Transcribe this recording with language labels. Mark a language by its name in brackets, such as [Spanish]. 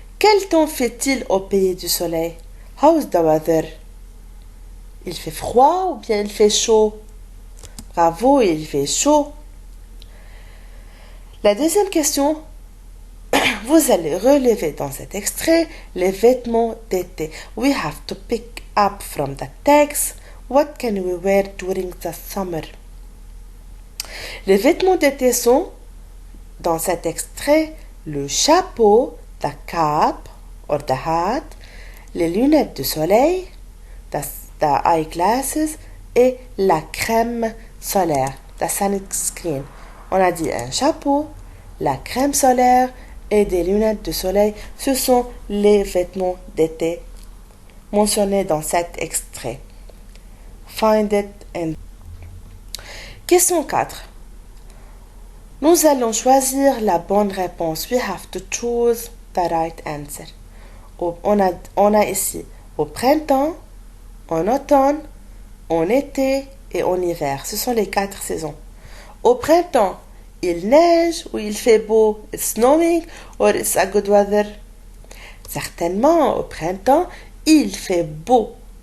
[French] Quel temps fait-il au pays du soleil? [English] How's the weather? [French] Il fait froid ou bien il fait chaud? Bravo, il fait chaud. La deuxième question. Vous allez relever dans cet extrait les vêtements d'été. [English] We have to pick up from the text. What can we wear during the summer? [French] Les vêtements d'été sont, dans cet extrait, le chapeau, [English] the cap or the hat, [French] les lunettes de soleil, [English] the eyeglasses [French] et la crème solaire, [English] the sunscreen. [French] On a dit un chapeau, la crème solaire et des lunettes de soleil. Ce sont les vêtements d'été mentionnés dans cet extrait. [English] Find it and... Question 4. [French] Nous allons choisir la bonne réponse. [English] We have to choose the right answer. [French] On a ici au printemps, en automne, en été et en hiver. Ce sont les 4 saisons. Au printemps, il neige ou il fait beau. [English] It's snowing or it's a good weather. [French] Certainement, au printemps, il fait beau.